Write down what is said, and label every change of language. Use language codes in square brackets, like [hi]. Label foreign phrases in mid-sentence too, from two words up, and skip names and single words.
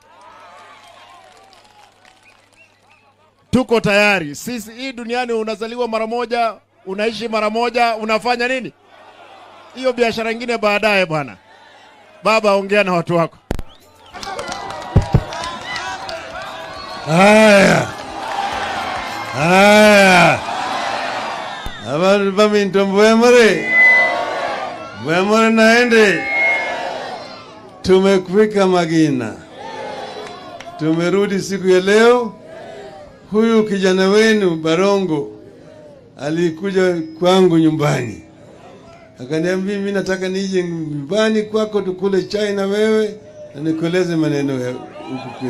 [sw] Tuko tayari. Sisi hii duniani unazaliwa mara moja, unaishi mara moja, unafanya nini? Hiyo biashara nyingine baadaye bwana. Baba, ongea na watu wako. Haya. [guz] Abantu baminto mbwemore. Mbwemore naende. [sw] Tumekufika Magena. Tumerudi siku ya leo. Huyu kijana wenu Barongo alikuja kwangu nyumbani. Akaniambia mimi nataka nije nyumbani kwako tukule chai na wewe na nikueleze maneno ya huku kwetu.